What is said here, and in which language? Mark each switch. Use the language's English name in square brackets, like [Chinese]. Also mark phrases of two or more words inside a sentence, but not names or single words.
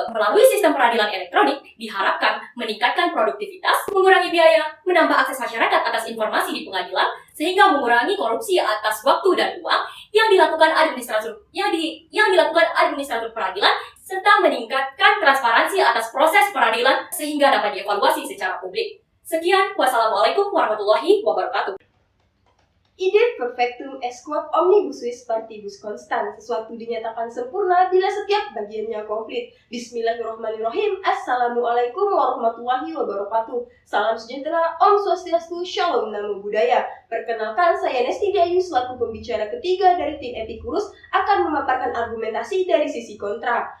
[Indonesian] Melalui sistem peradilan elektronik diharapkan meningkatkan produktivitas, mengurangi biaya, menambah akses masyarakat atas informasi di pengadilan, sehingga mengurangi korupsi atas waktu dan uang yang dilakukan administrator peradilan, serta meningkatkan transparansi atas proses peradilan sehingga dapat dievaluasi secara publik. Sekian, [Arabic] والسلام عليكم ورحمة الله وبركاته. [Latin] Ide perfectum est quod omnibus vis partibus constant. [Indonesian] Sesuatu dinyatakan sempurna bila setiap bagiannya komplit. [Arabic] بسم الله الرحمن الرحيم. السلام عليكم ورحمة الله وبركاته. [Indonesian] Salam sejahtera, Om Swastiastu, Shalom, Namo Buddhaya. Perkenalkan, saya Nesti Dayu selaku pembicara ketiga dari tim Epicurus akan memaparkan argumentasi dari sisi kontra.